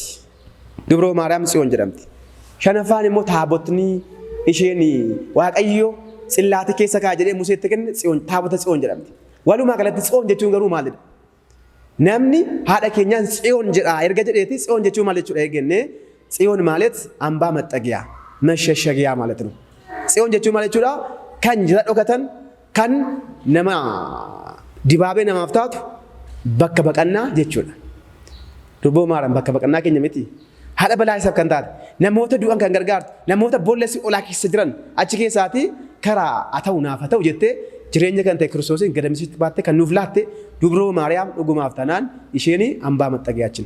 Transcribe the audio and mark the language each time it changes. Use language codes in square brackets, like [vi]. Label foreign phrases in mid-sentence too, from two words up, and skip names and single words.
[om] Dubroo Maariyaam Tsiyoon jedhamti. Shanaffaan immoo taabotni isheen Waaqayyo Tsillaate keessa kaa jedhee Museetti kenne Tsiyoon taabota Tsiyoon jedhamti. Walumaa galatti Tsiyoon jechuun garuu maalidha? Namni haadha keenyaan Tsiyoon jedha erga jedheeti Tsiyoon jechuun maal jechuudha eegenne Tsiyoon [am] ማለት አምባ መጠጊያ መሸሸጊያ ማለት ነው። [om] Tsiyoon jechuun maal jechuudha? Kan jira dhokatan kan nama dibaabee namaaf taatu bakka baqannaa jechuudha. Durboo Maariyaam bakka baqannaa keenya miti. Haadha balaa isaaf kan taate namoota du'an kan gargaartu namoota boollessi olaa keessa jiran achi keessaati karaa haa ta'u naaf haa ta'u jettee jireenya kan ta'e Kiristoosiin gadamsiisti baattee kan nuuf laatte Dubroo Maariyaam dhugumaaf taanaan isheen hambaa maxxagiyaachin.